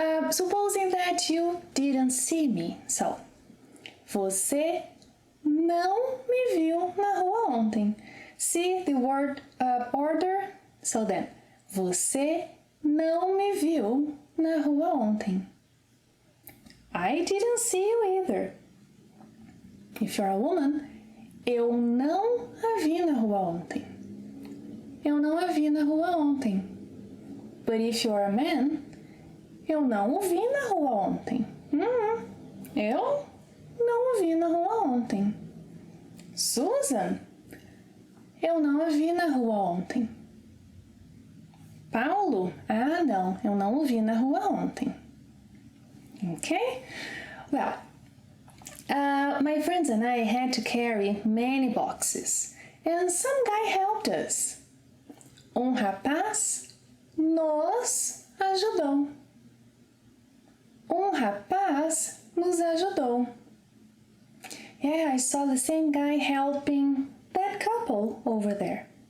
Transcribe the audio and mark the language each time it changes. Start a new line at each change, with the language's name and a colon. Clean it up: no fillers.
English: Supposing that you didn't see me.
Portuguese: So, você não me viu na rua ontem.
English: See the word order? So then,
Portuguese: você não me viu na rua ontem.
English: I didn't see you either. If you're a woman,
Portuguese: eu não a vi na rua ontem. Eu não a vi na rua ontem.
English: But if you're a man,
Portuguese: eu não o vi na rua ontem. Eu não o vi na rua ontem. Susan, eu não a vi na rua ontem. Paulo, não, eu não o vi na rua ontem.
English: Okay? Well, my friends and I had to carry many boxes, and some guy helped us.
Portuguese: Rapaz nos ajudou. Rapaz nos ajudou.
English: Yeah, I saw the same guy helping that couple over there.